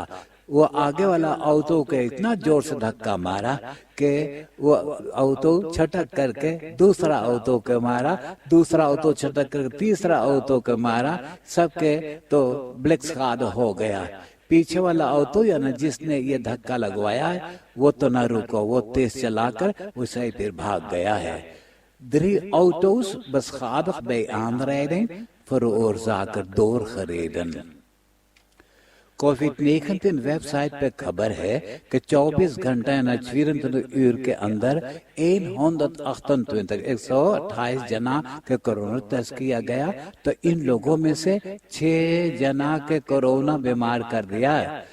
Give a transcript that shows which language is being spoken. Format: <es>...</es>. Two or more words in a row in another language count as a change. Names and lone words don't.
<hns>वो आगे वाला ऑटो के इतना जोर से धक्का मारा कि वो ऑटो छटक करके दूसरा ऑटो के मारा, दूसरा ऑटो छटक करके तीसरा ऑटो के मारा, सबके तो ब्लैक स्क्वाड हो गया। पीछे वाला ऑटो यानी जिसने ये धक्का लगवाया है वो तो न रुको, वो तेज चलाकर उसे ही फिर भाग गया है।</hns> <nl>3 auto's beschadigd bij aanrijding, veroorzaker doorgereden।</nl> <hns>कोविड-19 वेबसाइट पे खबर है कि 24 घंटे यानी 24 uur के अंदर 128 जना के कोरोना टेस्ट किया गया, तो इन लोगों में से 6 जना के कोरोना बीमार कर दिया है।</hns>